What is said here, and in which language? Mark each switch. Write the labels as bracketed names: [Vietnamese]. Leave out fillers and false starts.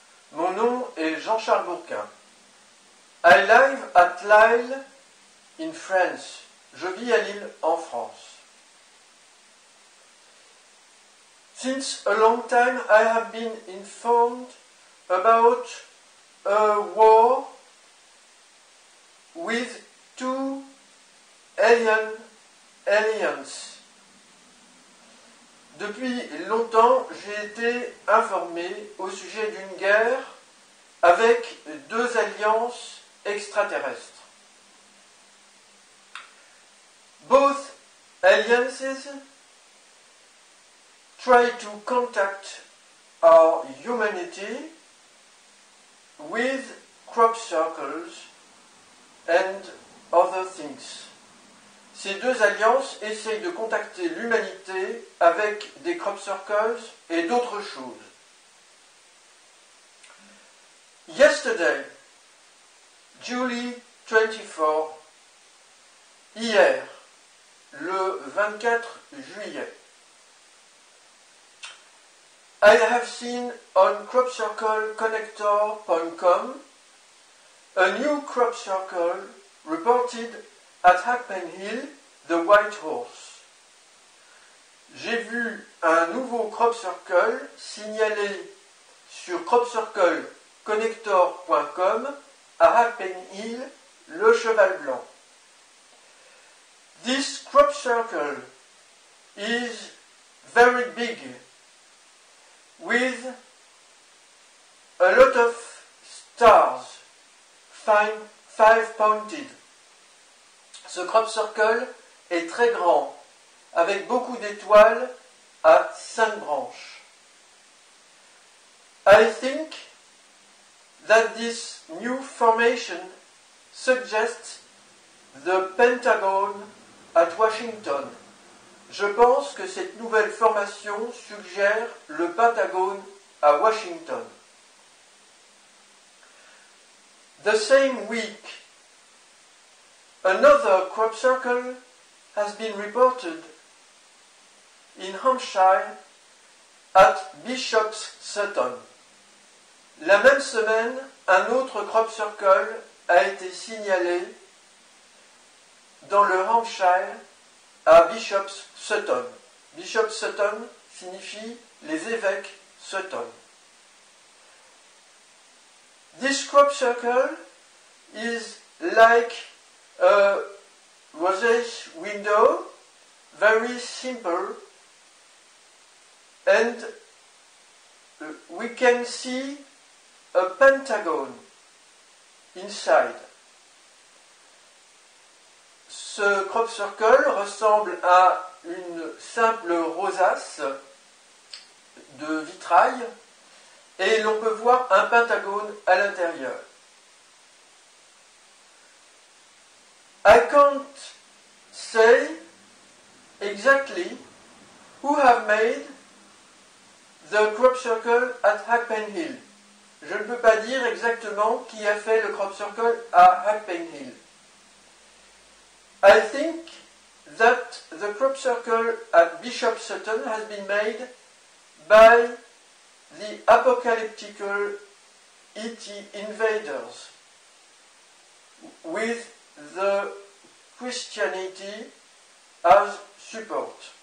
[French] Mon nom est Jean-Charles Bourquin. [English] I live at Lille in France. [French] Je vis à Lille, en France. [English] Since a long time I have been informed about a war with two aliens. [French] Depuis longtemps, j'ai été informé au sujet d'une guerre avec deux alliances extraterrestres. [English] Both alliances try to contact our humanity with crop circles and other things. [French] Ces deux alliances essayent de contacter l'humanité avec des crop circles et d'autres choses. [English] Yesterday, July 24, [French] hier, le 24 juillet, [English] I have seen on cropcircleconnector.com a new crop circle reported at Hackpen Hill, the White Horse. [French] J'ai vu un nouveau crop circle signalé sur cropcircleconnector.com à Hackpen Hill, le cheval blanc. [English] This crop circle is very big, with a lot of stars, five-pointed. [French] Ce crop circle est très grand, avec beaucoup d'étoiles à 5 branches. [English] I think that this new formation suggests the Pentagon at Washington. [French] Je pense que cette nouvelle formation suggère le Pentagone à Washington. [English] The same week, another crop circle has been reported in Hampshire at Bishop's Sutton. [French] La même semaine, un autre crop circle a été signalé dans le Hampshire à Bishop's Sutton. Bishop's Sutton signifie les évêques Sutton. [English] This crop circle is like a rosette window, very simple, and we can see a pentagon inside. [French] Ce crop circle ressemble à une simple rosace de vitrail et l'on peut voir un pentagone à l'intérieur. [English] I can't say exactly who have made the crop circle at Hackpen Hill. [French] Je ne peux pas dire exactement qui a fait le crop circle à Hackpen Hill. [English] I think that the crop circle at Bishop Sutton has been made by the apocalyptical ET invaders with the Christianity as support.